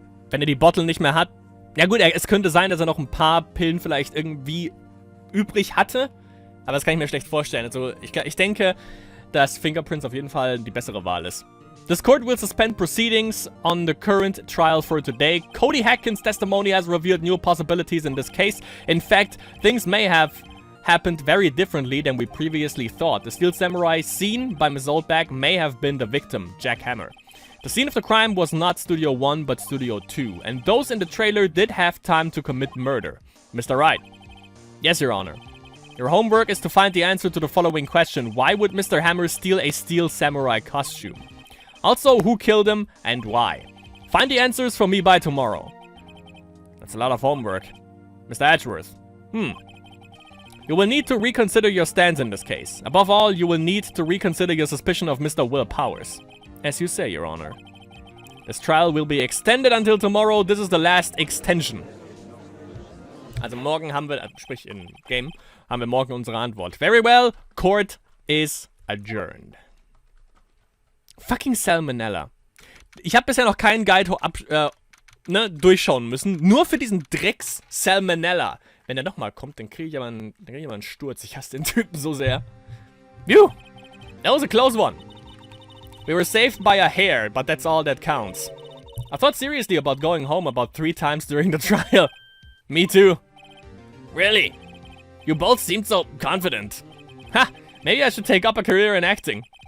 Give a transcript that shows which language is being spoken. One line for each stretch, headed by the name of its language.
German: Wenn er die Bottle nicht mehr hat. Ja gut, es könnte sein, dass er noch ein paar Pillen vielleicht irgendwie übrig hatte. Aber das kann ich mir schlecht vorstellen. Also ich denke, dass Fingerprints auf jeden Fall die bessere Wahl ist.
English: This court will suspend proceedings on the current trial for today. Cody Hatkins' testimony has revealed new possibilities in this case. In fact, things may have happened very differently than we previously thought. The Steel Samurai seen by Ms. Oldback may have been the victim, Jack Hammer. The scene of the crime was not Studio 1, but Studio 2, and those in the trailer did have time to commit murder. Mr. Wright. Yes, Your Honor. Your homework is to find the answer to the following question. Why would Mr. Hammer steal a steel samurai costume? Also, who killed him and why? Find the answers for me by tomorrow. That's a lot of homework. Mr. Edgeworth. You will need to reconsider your stance in this case. Above all, you will need to reconsider your suspicion of Mr. Will Powers. As you say, Your Honor. This trial will be extended until tomorrow. This is the last extension.
German: Also morgen haben wir, sprich in Game, haben wir morgen unsere Antwort.
English: Very well, court is adjourned. Fucking Salmonella.
German: Ich habe bisher noch keinen Guide durchschauen müssen. Nur für diesen Drecks Salmonella. Wenn er nochmal kommt, dann kriege ich aber einen Sturz. Ich hasse den Typen so sehr.
English: Phew! That was a close one. We were saved by a hair, but that's all that counts. I thought seriously about going home about 3 times during the trial. Me too. Really? You both seemed so confident. Ha! Maybe I should take up a career in acting.